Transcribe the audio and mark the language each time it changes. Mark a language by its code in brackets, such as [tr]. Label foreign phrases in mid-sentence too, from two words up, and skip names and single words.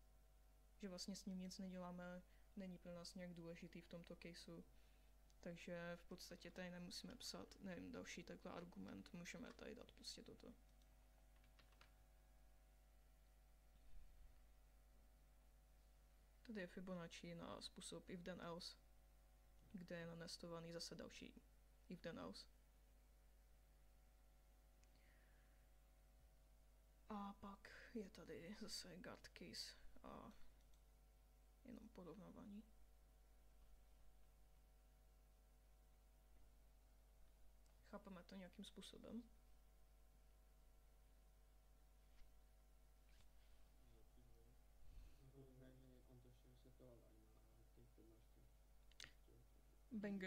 [cs] Že vlastně s ním nic neděláme, není pro nás nějak důležitý v tomto caseu. Takže v podstatě tady nemusíme psat, nevím, další takhle argument, můžeme tady dát prostě toto. Tady je Fibonacci na způsob [en] if then else, [cs] kde je nanestovaný zase další [en] if then else. [cs] A pak je tady zase [en] guard case [cs] a jenom porovnávání. Chápeme to nějakým způsobem? Banger.